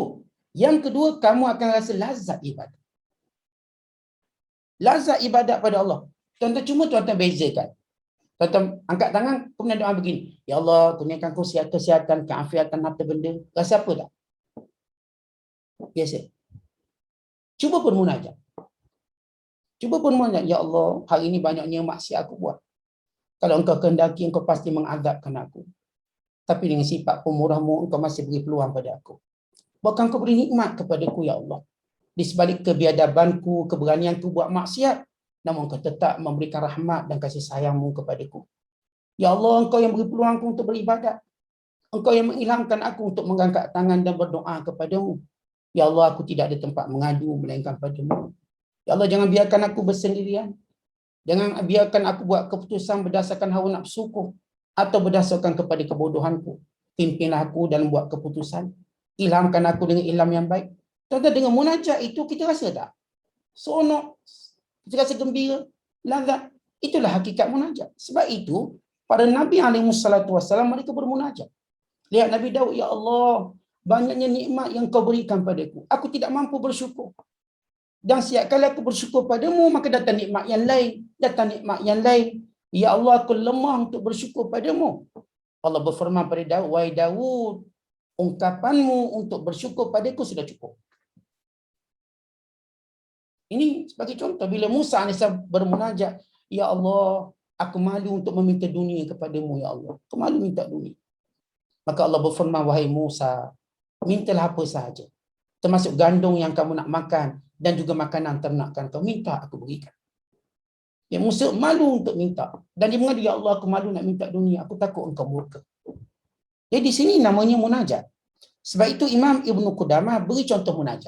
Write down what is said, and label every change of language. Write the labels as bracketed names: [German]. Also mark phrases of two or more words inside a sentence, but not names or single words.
[Malay] Yang kedua, kamu akan rasa lazat ibadat. Lazat ibadat pada Allah. Tuan-tuan, cuma tuan-tuan bezakan. Tuan-tuan angkat tangan, kemudian doa begini. Ya Allah, kurniakan aku kesihatan, keafiatan, harta benda. Rasa apa tak? Biasa. Cuba bermunajat. Cuba bermunajat. Ya Allah, hari ini banyaknya maksiat aku buat. Kalau engkau kehendaki, engkau pasti mengazabkan aku. Tapi dengan sifat pemurahmu, engkau masih beri peluang pada aku. Bahkan engkau beri nikmat kepadaku, ya Allah. Di sebalik kebiadabanku, keberanianku buat maksiat, namun engkau tetap memberikan rahmat dan kasih sayangmu kepadaku. Ya Allah, engkau yang beri peluang aku untuk beribadat. Engkau yang mengilhamkan aku untuk mengangkat tangan dan berdoa kepadamu. Ya Allah, aku tidak ada tempat mengadu melainkan padamu. Ya Allah, jangan biarkan aku bersendirian. Jangan biarkan aku buat keputusan berdasarkan hawa nafsuku atau berdasarkan kepada kebodohanku. Pimpinlah aku dalam buat keputusan. Ilhamkan aku dengan ilham yang baik. Tuan-tuan, dengan munajat itu kita rasa tak? Seronok. kita rasa gembira, lazat. Itulah hakikat munajat. Sebab itu para Nabi SAW mereka bermunajat. Lihat Nabi Daud, ya Allah, banyaknya nikmat yang kau berikan padaku. Aku tidak mampu bersyukur. Dan setiap kali aku bersyukur padamu, maka datang nikmat yang lain. Datang nikmat yang lain. Ya Allah, aku lemah untuk bersyukur padamu. Allah berfirman pada Daud, wahai Daud, ungkapanmu untuk bersyukur padaku sudah cukup. Ini sebagai contoh, bila Musa AS bermunajat, ya Allah, aku malu untuk meminta dunia kepadamu, ya Allah. Aku malu minta dunia. Maka Allah berfirman, wahai Musa, mintalah apa sahaja. Termasuk gandum yang kamu nak makan dan juga makanan ternakan kau, minta aku berikan. Ya Musa malu untuk minta. Dan dia mengadu, ya Allah, aku malu nak minta dunia. Aku takut engkau murka. Jadi di sini namanya munajat. Sebab itu Imam Ibn Qudamah beri contoh munajat.